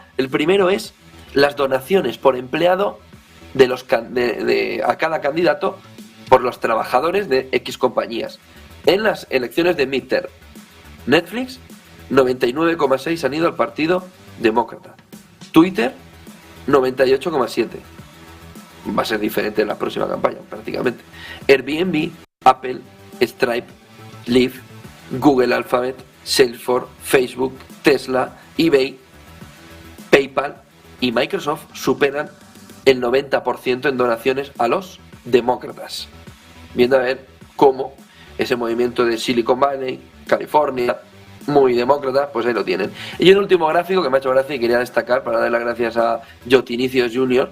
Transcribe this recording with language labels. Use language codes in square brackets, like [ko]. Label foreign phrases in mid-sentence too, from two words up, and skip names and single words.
[es] El primero es las donaciones por empleado a cada candidato por los trabajadores de X compañías. En las elecciones de midterm, Netflix, 99,6 han ido al Partido Demócrata. Twitter, 98,7. Va a ser diferente en la próxima campaña, prácticamente. Airbnb, Apple, Stripe, Lyft, Google Alphabet, Salesforce, Facebook, Tesla, eBay, PayPal y Microsoft superan el 90% en donaciones a los demócratas. Viendo a ver cómo ese movimiento de Silicon Valley, California, muy demócrata, pues ahí lo tienen. Y un último gráfico que me ha hecho gracia y quería destacar para dar las gracias a Jotinicios Jr.